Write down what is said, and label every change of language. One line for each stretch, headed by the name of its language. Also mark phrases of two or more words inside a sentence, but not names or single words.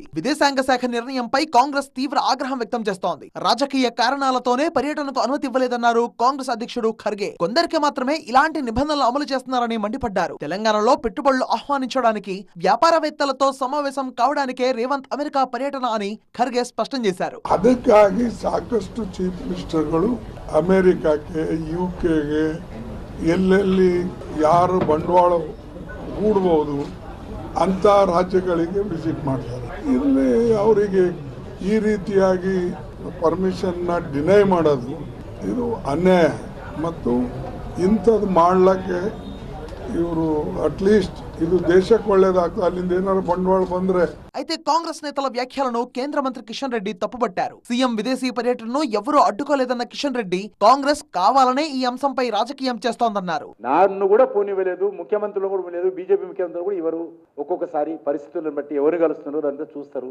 Telugu: విదేశాంగ శాఖ నిర్ణయంపై కాంగ్రెస్ తీవ్ర ఆగ్రహం వ్యక్తం చేస్తోంది. రాజకీయ కారణాలతోనే పర్యటనకు అనుమతి ఇవ్వలేదన్నారు కాంగ్రెస్ అధ్యక్షుడు ఖర్గే. కొందరికి మాత్రమే ఇలాంటి నిబంధనలు అమలు చేస్తున్నారని మండిపడ్డారు. తెలంగాణలో పెట్టుబడులు ఆహ్వానించడానికి, వ్యాపారవేత్తలతో సమావేశం కావడానికే రేవంత్ అమెరికా పర్యటన అని ఖర్గే స్పష్టం చేశారు.
Kannada: ಅದಕ್ಕಾಗಿ ಸಾಕಷ್ಟು
English: chief ministers
Kannada: ಅಮೆರಿಕಕ್ಕೆ, ಯುಕೆಗೆ ಎಲ್ಲೆಲ್ಲಿ ಯಾರು ಬಂಡವಾಳ ಹೂಡಬಹುದು ಅಂತ ರಾಜ್ಯಗಳಿಗೆ ವಿಸಿಟ್ ಮಾಡ್ತಾರೆ. ಇಲ್ಲಿ ಅವರಿಗೆ ಈ ರೀತಿಯಾಗಿ ಪರ್ಮಿಷನ್ನ ಡಿನೈ ಮಾಡೋದು ಇದು ಅನ್ಯಾಯ. ಮತ್ತು ಇಂಥದ್ದು ಮಾಡ್ಲಿಕ್ಕೆ ಇವರು ಅಟ್ಲೀಸ್ಟ್ ಇದು ದೇಶಕ್ಕೆ ಒಳ್ಳೇದಾಗ್ತದೆ, ಅಲ್ಲಿಂದ ಏನಾದ್ರು ಬಂಡವಾಳ ಬಂದ್ರೆ.
Telugu: అయితే కాంగ్రెస్ నేతల వ్యాఖ్యలను కేంద్ర మంత్రి కిషన్ రెడ్డి తప్పుపట్టారు. సీఎం విదేశీ పర్యటనను ఎవరూ అడ్డుకోలేదన్న కిషన్ రెడ్డి, కాంగ్రెస్ కావాలనే ఈ అంశంపై రాజకీయం చేస్తోందన్నారు. నన్ను కూడా పోనివ్వలేదు, ముఖ్యమంత్రులు కూడా పోలేదు, బీజేపీ ముఖ్యమంత్రులు కూడా ఎవరు ఒక్కొక్కసారి పరిస్థితులను బట్టి ఎవరు కలుస్తున్నారు అంతా చూస్తారు.